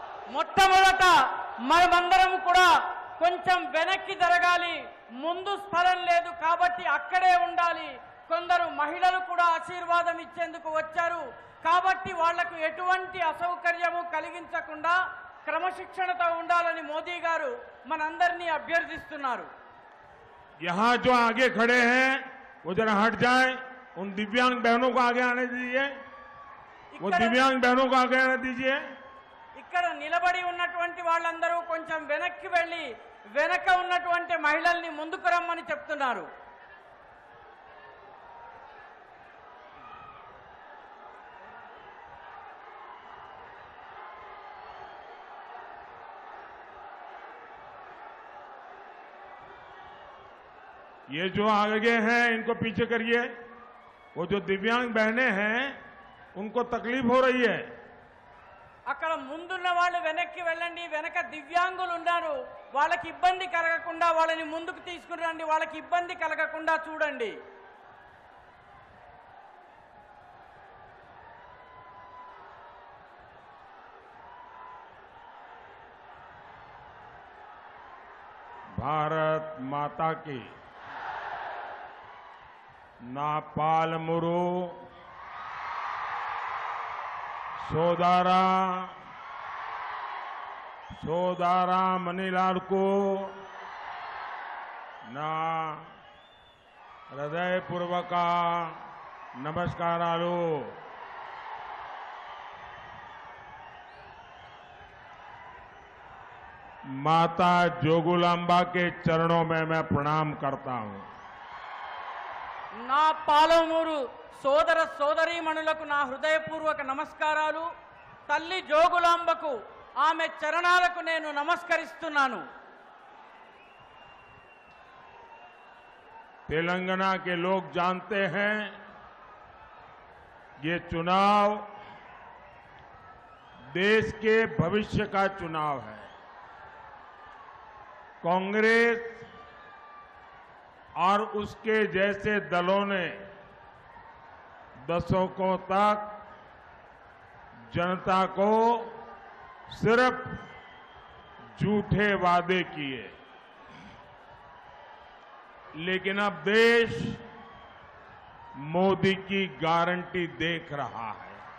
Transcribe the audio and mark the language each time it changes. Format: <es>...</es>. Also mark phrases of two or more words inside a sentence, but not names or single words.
<te>మొట్టమొదట మనమందరం కూడా కొంచెం వెనక్కి జరగాలి, ముందు స్థలం లేదు కాబట్టి అక్కడే ఉండాలి. కొందరు మహిళలు కూడా ఆశీర్వాదం ఇచ్చేందుకు వచ్చారు కాబట్టి వాళ్లకు ఎటువంటి అసౌకర్యము కలిగించకుండా క్రమశిక్షణతో ఉండాలని మోదీ గారు మనందరినీ అభ్యర్థిస్తున్నారు.</te> <hi>यहाँ जो आगे खड़े हैं वो जरा हट जाए, उन दिव्यांग बहनों को आगे आने दीजिए, वो दिव्यांग बहनों को आगे आने दीजिए.</hi> <te>ఇక్కడ నిలబడి ఉన్నటువంటి వాళ్ళందరూ కొంచెం వెనక్కి వెళ్ళి వెనక ఉన్నటువంటి మహిళల్ని ముందుకు రమ్మని చెప్తున్నారు.</te> <hi>ये जो आगे हैं इनको पीछे करिए. वो जो दिव्यांग बहनें हैं उनको तकलीफ हो रही है.</hi> <te>అక్కడ ముందున్న వాళ్ళు వెనక్కి వెళ్ళండి, వెనక దివ్యాంగులు ఉన్నారు, వాళ్ళకి ఇబ్బంది కలగకుండా వాళ్ళని ముందుకు తీసుకుని రండి, వాళ్ళకి ఇబ్బంది కలగకుండా చూడండి.</te> <hi>भारत माता की</hi> <te>నా పాలమూరు సోదారా మణిలాల్కు నా హృదయపూర్వక నమస్కారాలు.</te> <hi>माता जोगुलांबा के चरणों में मैं प्रणाम करता हूं.</hi> <te>నా పాలమూరు సోదర సోదరీమణులకు నా హృదయపూర్వక నమస్కారాలు. తల్లి జోగులాంబకు ఆమె చరణాలకు నేను నమస్కరిస్తున్నాను.</te> <hi>तेलंगाना के लोग जानते हैं ये चुनाव देश के भविष्य का चुनाव है. कांग्रेस और उसके जैसे दलों ने दशकों तक जनता को सिर्फ झूठे वादे किए, लेकिन अब देश मोदी की गारंटी देख रहा है.</hi>